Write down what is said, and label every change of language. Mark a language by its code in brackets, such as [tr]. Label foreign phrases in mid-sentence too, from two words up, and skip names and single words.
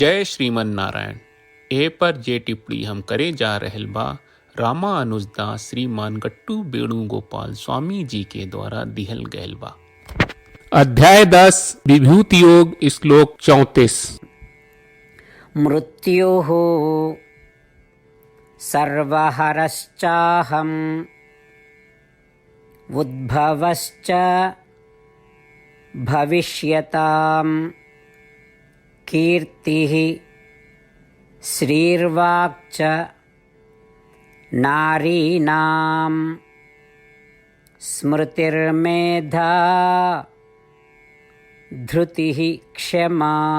[sa] जय श्रीमन नारायण। [bho] ए पर जे टिप्पणी हम करे जा रहल बा रामानुजदास श्रीमान गट्टू वेणुगोपाल स्वामी जी के द्वारा दिहल गयल बा। अध्याय 10 विभूति योग श्लोक 34। [sa] मृत्युः सर्वहरश्चाहम् उद्भवश्च भविष्यताम् कीर्तिः श्रीर्वाक्च नारीणां स्मृतिर्मेधा धृतिः क्षमा।